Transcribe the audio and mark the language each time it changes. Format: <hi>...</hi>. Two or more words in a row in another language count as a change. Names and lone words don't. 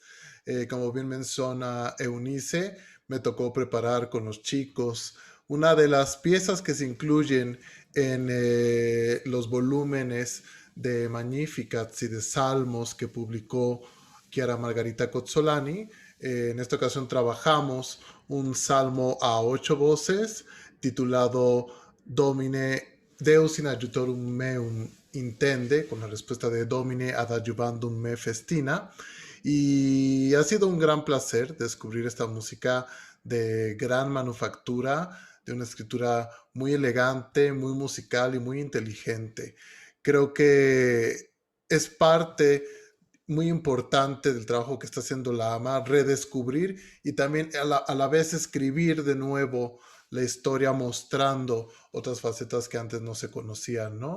<es>Como bien menciona Eunice, me tocó preparar con los chicos una de las piezas que se incluyen en los volúmenes de Magnificats y de Salmos que publicó Chiara Margarita Cozzolani. En esta ocasión trabajamos un salmo a 8 voces titulado Domine Deus in adjutorum meum intende, con la respuesta de</es> <la>Domine ad adjuvandum me festina.</la> <es>Y ha sido un gran placer descubrir esta música de gran manufactura, de una escritura muy elegante, muy musical y muy inteligente. Creo que es parte muy importante del trabajo que está haciendo la AMA, redescubrir y también a la vez escribir de nuevo la historia mostrando otras facetas que antes no se conocían, ¿no?</es>